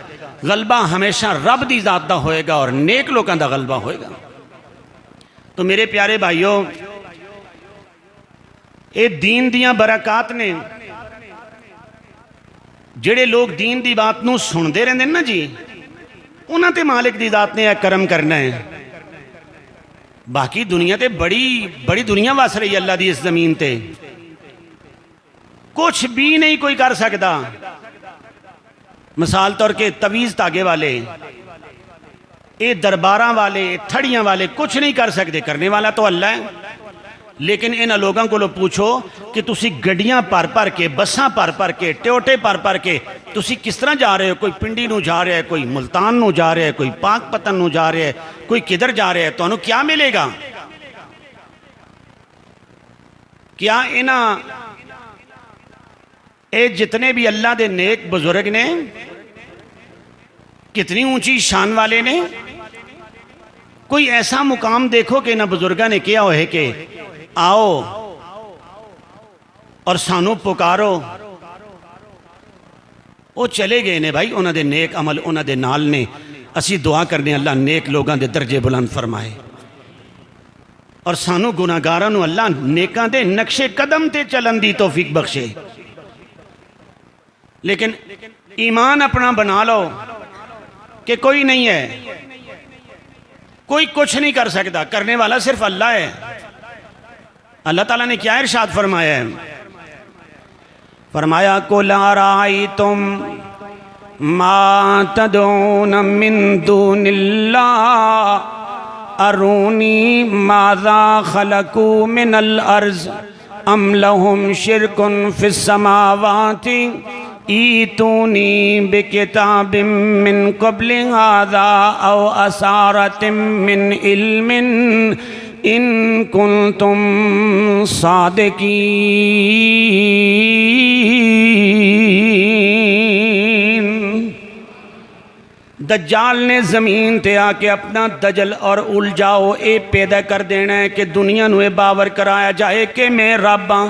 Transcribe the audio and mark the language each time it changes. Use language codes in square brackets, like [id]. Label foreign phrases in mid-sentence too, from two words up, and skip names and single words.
[pa] غلبہ ہمیشہ رب دی ذات دا ہوئے گا اور نیک لوگاں دا غلبہ ہوئے گا۔ تو میرے پیارے بھائیوں، اے دین دیاں برکات نے، جڑے لوگ دین دی بات نو سن دے رہے ہیں نا جی، انہاں تے مالک دی ذات نے ایک کرم کرنا ہے۔ باقی دنیا تے بڑی دنیا واس رہی اللہ دی اس زمین تے، کچھ بھی نہیں کوئی کر سکتا۔ مثال طور کے تویز تاگے والے، اے درباراں والے، تھڑیاں والے کچھ نہیں کر سکتے، کرنے والا تو اللہ ہے۔ لیکن انہاں لوگاں کو لو پوچھو کہ تسی گڈیاں پر کے، بساں پر کے، ٹیوٹے پر کے تسی کس طرح جا رہے ہو؟ کوئی پنڈی نو جا رہے ہے، کوئی ملتان نو جا رہے ہے، کوئی پاک پتن نو جا رہے ہے، کوئی کدھر جا رہے ہے، تو انہوں کیا ملے گا؟ کیا انہاں اے جتنے بھی اللہ دے نیک بزرگ نے، کتنی اونچی شان والے نے، کوئی ایسا مقام دیکھو کہ انہاں بزرگاں نے کیا ہوئے کہ آؤ اور سانو پکارو، وہ چلے گئے نے بھائی، انہاں دے نیک عمل انہاں دے نال نے۔ اسی دعا کرنے اللہ نیک لوگاں دے درجے بلند فرمائے اور سانو گناہگاراں نو اللہ نیکاں دے نقش قدم تے چلن دی توفیق بخشے۔ [ur] لیکن ایمان اپنا بنا لو کہ کوئی نہیں ہے، کوئی کچھ نہیں کر سکتا، کرنے والا صرف اللہ ہے۔ اللہ تعالیٰ نے کیا ارشاد فرمایا ہے؟ [ar] فرمایا قُلْ أَرَأَيْتُمْ ما تدعون من دون اللہ ارونی ماذا خلقوا من الارض ام لهم شرک فی السماوات ایتونی بکتاب من قبل هذا او اثارۃ من علم ان کنتم صادقین۔ [pa] دجال نے زمین تے آ کے اپنا دجل اور الجاؤ اے پیدا کر دینا ہے کہ دنیا نو اے باور کرایا جائے کہ میں رب ہاں۔